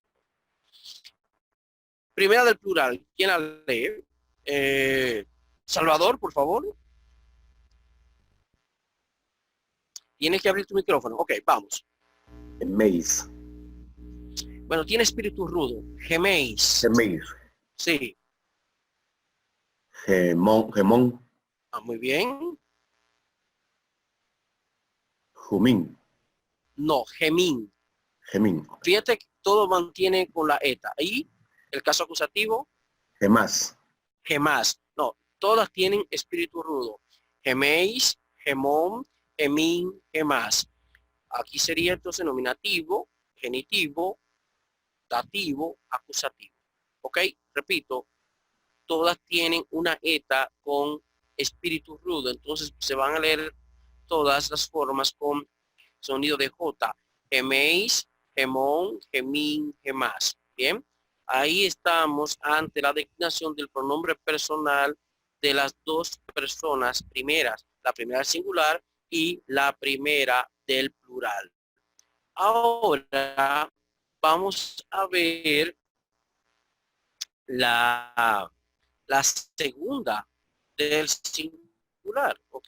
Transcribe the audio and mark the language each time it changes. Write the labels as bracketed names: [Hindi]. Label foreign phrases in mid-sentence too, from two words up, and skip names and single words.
[Spanish] Primera del plural, ¿quién la lee? Salvador, por favor. Tienes que abrir tu micrófono. Ok, vamos. [Greek] Geméis. [Spanish] Bueno, tiene espíritu rudo. Geméis. [Greek] Geméis. [Spanish] Sí. [Greek] Gemón. [Spanish] Muy bien. [Greek] Jumín. [Spanish] No, gemín. [Greek] Gemín. [Spanish] Fíjate que todo mantiene con la eta. Y el caso acusativo, [Greek] Gemás. gemás. [Spanish] No, todas tienen espíritu rudo. [Greek] ἡμεῖς, ἡμῶν, ἡμῖν, ἡμᾶς. [Spanish] Aquí sería entonces nominativo, genitivo, dativo, acusativo. ¿Ok? Repito, todas tienen una eta con espíritu rudo. Entonces se van a leer todas las formas con sonido de J. [Greek] ἡμεῖς, ἡμῶν, ἡμῖν, ἡμᾶς. [Spanish] Bien. Ahí estamos ante la declinación del pronombre personal de las dos personas primeras. La primera del singular y la primera del plural. Ahora vamos a ver la segunda del singular, ¿ok?